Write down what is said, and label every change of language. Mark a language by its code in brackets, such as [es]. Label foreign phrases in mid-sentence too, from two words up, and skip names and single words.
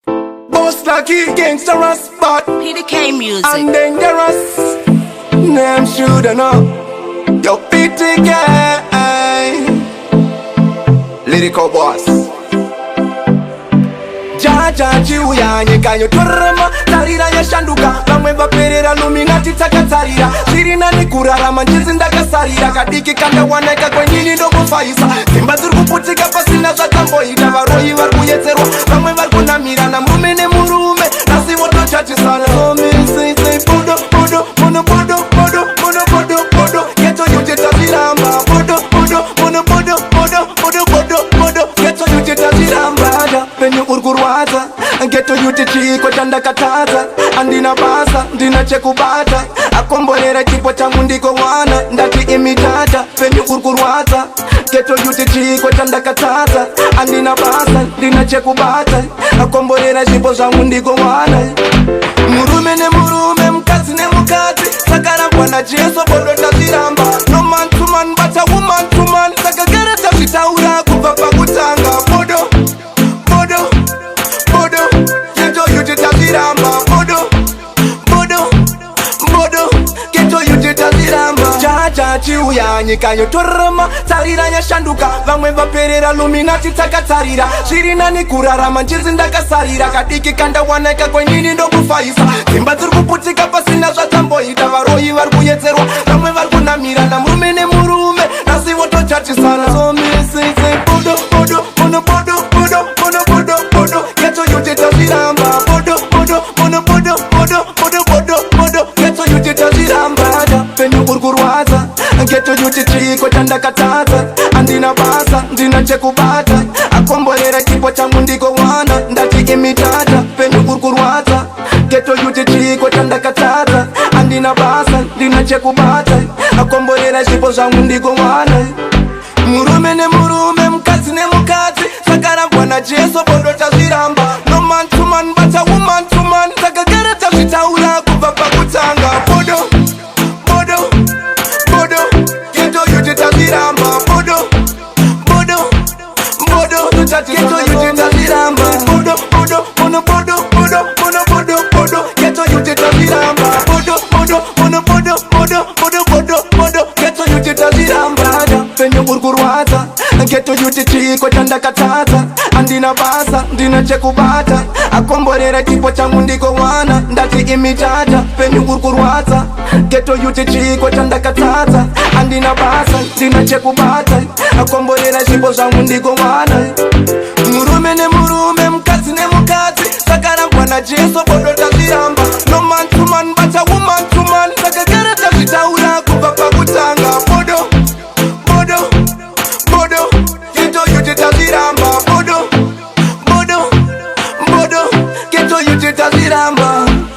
[en] Boss Lucky, gangster as fuck. P D K music. And dangerous. Name shoulda know. Yo, P D K. Lyrical boss. [sn] Jaja chiuya nyika yotorema. Tarira yashanduka. Vamwe vaperera luminati takatarira. Zviri nani kurarama, njizi ndakasarira. Kadiki kandawaneka kwenyini ndokufaisa. Dzimba dziri kuputika pasina zvatamboita. Varoyi vari kuyetserwa. Vamwe vari kunamirana. Murume nemurume. Nhasi votochatisana. [en] So me say, say, [sn] bodo, bodo, bodo, bodo, bodo, bodo, bodo, bodo. [en] Ghetto youth [sn] itazviramba. Bodo, bodo, bodo, bodo, bodo, bodo, bodo, bodo. [en] Ghetto youth [sn] itazviramba. Penyu uri kurwadza. [en] Ghetto youth [sn] chiko chandakatadza. Handina basa, ndina chekubata. Akomborera chipo changu ndiko wana. Ndati imi tata, penyu uri kurwadza. [en] Ghetto youth [sn] chiko chandakatadza. Handina basa, ndina chekubata. Akomborera chipo zvangu ndiko wana. Murume nemurume, mukadzi nemukadzi. Saka rangwa naJesu, bodo tazviramba. [en] No man to man, but a woman to man. [sn] Saka gara tazvitaura kubva pakutanga. Bodo, bodo, bodo. [en] Ghetto youth [sn] tazviramba. Bodo, bodo, bodo. [en] Ghetto youth [sn] tazviramba. Jaja chiuya nyika yotorema. Tarira yashanduka. Vamwe vaperera luminati takatarira. Zviri nani kurarama, njizi ndakasarira. Kadiki kandawaneka kwenyini ndokufaisa. Dzimba dziri kuputika pasina zvatamboita. Varoyi vari kuyetserwa. Vamwe vari kunamirana. Murume nemurume. Nhasi votochatisana. So me say, say, bodo, bodo, bodo, bodo, bodo, bodo, bodo, bodo. [en] Ghetto youth [sn] tazviramba. Bodo, bodo, bodo, bodo, bodo, bodo, bodo, bodo. [en] Ghetto youth [sn] tazviramba. Penyu uri kurwadza. [en] Ghetto youth [sn] chiko chandakatadza. Handina basa, ndina chekubata. Akomborera chipo changu ndiko wana. Ndati imi tata, penyu uri kurwadza. [en] Ghetto youth [sn] chiko chandakatadza. Handina basa, ndina chekubata. Akomborera chipo zvangu ndiko wana. Murume nemurume, mukadzi nemukadzi. Saka rangwa naJesu, bodo tazviramba. [en] No man to man, but a woman to man. [sn] Saka gara tazvitaura kubva pakutanga. Bodo, bodo, bodo. [en] Ghetto youth [sn] tazviramba. Bodo, bodo, bodo. [en] Ghetto youth [sn] tazviramba. Bodo, bodo, bodo, bodo, bodo, bodo, bodo, bodo. [en] Ghetto youth [sn] tazviramba. Bodo, bodo, bodo, bodo, bodo, bodo, bodo, bodo. [en] Ghetto youth [sn] tazviramba. Penyu uri kurwadza. [en] Ghetto youth [sn] chiko chandakatadza. Handina basa, ndina chekubata. Akomborera chipo changu ndiko wana. Ndati imi tata, penyu uri kurwadza. [en] Ghetto youth [sn] chiko chandakatadza. Handina basa, ndina chekubata. Akomborera chipo zvangu ndiko wana. Murume nemurume, mukadzi nemukadzi. Saka rangwa naJesu, bodo tazviramba. [en] No man to man, but a woman to man. [sn] Saka gara tazvitaura kubva pakutanga. Bodo, bodo, bodo. [en] Ghetto youth [sn] tazviramba. Bodo, bodo, bodo. [en] Ghetto youth [sn] tazviramba.